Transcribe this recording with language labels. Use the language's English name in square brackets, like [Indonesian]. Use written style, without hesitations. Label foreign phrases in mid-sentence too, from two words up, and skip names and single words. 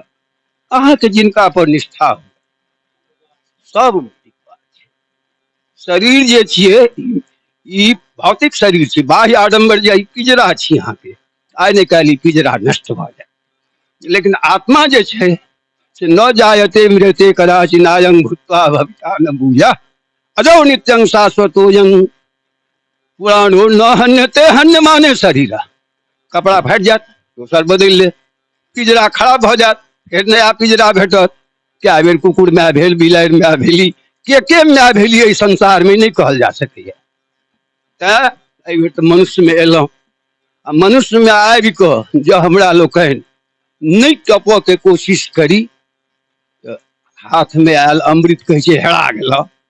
[Maithili] अहाँ के जिनका पर निष्ठा हो सब मुक्ति पाबै छै। शरीर जे छियै ई भौतिक शरीर छै, बाह्य आडम्बर जे पिजरा छी अहाँ के, आइ ने काल्हि पिजरा नष्ट भऽ जाय, लेकिन आत्मा जे छै से [Sanskrit] न जायते मृते कदाचित् नायं भूत्वा भविता न भूयः अजो नित्यं शाश्वतोऽयं पुराणो न हन्यते। [Maithili] हन्य माने शरीर, कपड़ा फाटि जायत दोसर बदलि ले, पिजरा खराब भऽ जायत फेर नया पिजरा भेटत। क्या बेर कुकुर माय भेल, बिलाड़ि माय भेली, के माय भेली एहि संसार में नहीं कहल जा सकैए। तैं एहि बेर तऽ मनुष्य में एलहुँ, आ मनुष्य में आबि कऽ जँ हमरा लोकनि नहीं टपऽ के कोशिश करी तऽ हाथ में आयल अमृत कहै छै हेरा गेलऽ।